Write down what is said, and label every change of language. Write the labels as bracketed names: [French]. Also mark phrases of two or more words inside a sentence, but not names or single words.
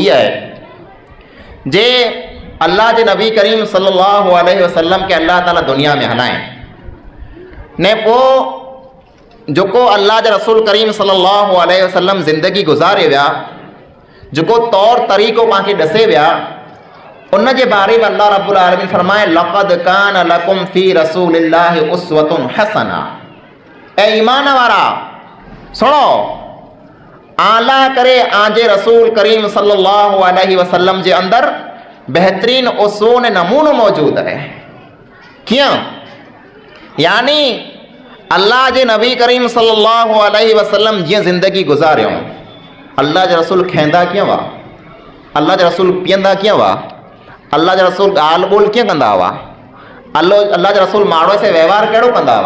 [Sindhi] इहा आहे, जे अल्लाह जे नबी करीम [Arabic] صلى الله عليه وسلم [Sindhi] खे अल्लाह ताला दुनिया में हलाए ने पोइ जेको अल्लाह जे रसूल करीम [Arabic] صلى الله عليه وسلم [Sindhi] ज़िंदगी गुज़ारे विया, जेको तौर तरीक़ो पाणखे ॾसे विया, उन जे बारे में अल्लाह [Arabic] رب العالمين [Sindhi] फरमाए [Arabic] لقد كان لكم في رسول الله أسوة حسنة. [Sindhi] ऐ ईमान वारा सुनो, आला करे आंजे रसूल करीम [Arabic] صلى الله عليه وسلم [Sindhi] जे अंदर बेहतरीन उसूल नमूनो मौजूद है। क्यों? यानी अल्लाह जे नबी करीम [Arabic] صلى الله عليه وسلم [Sindhi] जीअं ज़िंदगी गुज़ारियो, अल्लाह जे रसूल खेंदा कीअं हुआ, अल्लाह जे रसूल पीअंदा कीअं हुआ, अल्लाह जे रसूल ॻाल्हि ॿोल कीअं कंदा हुआ, अल्लाह जे रसूल माण्हूअ से व्यवहार कहिड़ो कंदा हुआ।